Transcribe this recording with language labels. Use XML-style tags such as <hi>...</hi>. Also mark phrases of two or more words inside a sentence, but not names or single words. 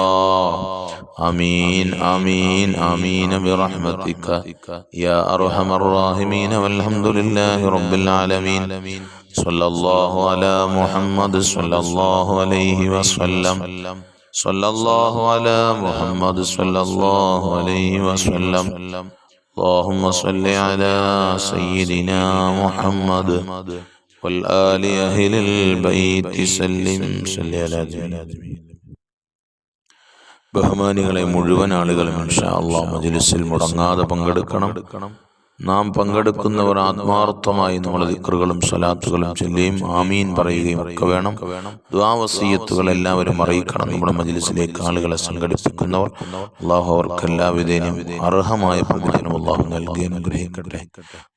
<ar>آمين آمين آمين برحمتك يا أرحم الراحمين. والحمد لله رب العالمين. صلى الله على محمد صلى الله عليه وسلم. صلى الله على محمد صلى الله عليه وسلم. اللهم صل على سيدنا محمد والآل أهل البيت سلم صل على</ar> <ml>ബഹുമാനികളെ, മുഴുവൻ ആളുകളും</ml> <ar>إن شاء الله</ar> <ml>മജ്ലിസിൽ മുടങ്ങാതെ പങ്കെടുക്കണം. നാം പങ്കെടുക്കുന്നവർ ആത്മാർത്ഥമായി നമ്മൾ ദിക്റുകളും സ്വലാത്തുകളും ചൊല്ലുകയും ആമീൻ പറയുകയും ഒക്കെ വേണം. ദുആ വസിയത്തുകൾ എല്ലാവരും അറിയിക്കണം. നമ്മുടെ മജ്ലിസിലേക്ക് ആളുകളെ സംഘടിപ്പിക്കുന്നവർ അല്ലാഹു അവർക്ക് എല്ലാവിധേനയും അർഹമായ പ്രതിഫലം അല്ലാഹു നൽകി അനുഗ്രഹിക്കട്ടെ.</ml>